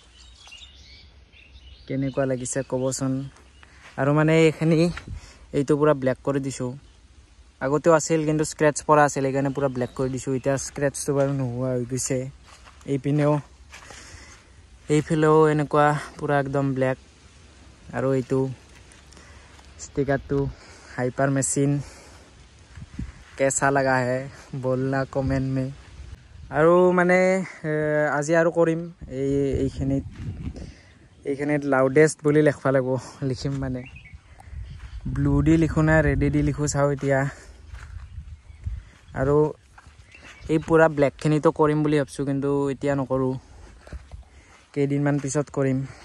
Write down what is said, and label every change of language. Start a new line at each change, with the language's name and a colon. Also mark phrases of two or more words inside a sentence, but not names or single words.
Assamese: কেনেকুৱা লাগিছে কবচোন আৰু মানে এখানি এইটো পুৰা ব্ল্যাক কৰি দিছো আগতেও আছিল কিন্তু স্ক্র্যাচ পৰা আছিল এইকাৰণে পুৰা ব্ল্যাক কৰি দিছো এটা স্ক্র্যাচটো বাৰু নোহোৱা হৈ গৈছে এইফালেও এনেকুৱা পুৰা একদম ব্ল্যাক আৰু এইটো ষ্টিকাৰটো হাইপাৰ মেচিন
Hindi: कैसा लगा है बोलना कमेंट में
Assamese: আৰু মানে আজি আৰু কৰিম এইখিনিত লাউডেষ্ট বুলি লিখবা লাগব লিখিম মানে ব্লু দি লিখো না ৰেড দি লিখো চাও এতিয়া আৰু এই পুৰা ব্ল্যাক খিনি তো কৰিম বুলি ভাবছো কিন্তু এতিয়া নকৰো কেইদিন মান পিছত কৰিম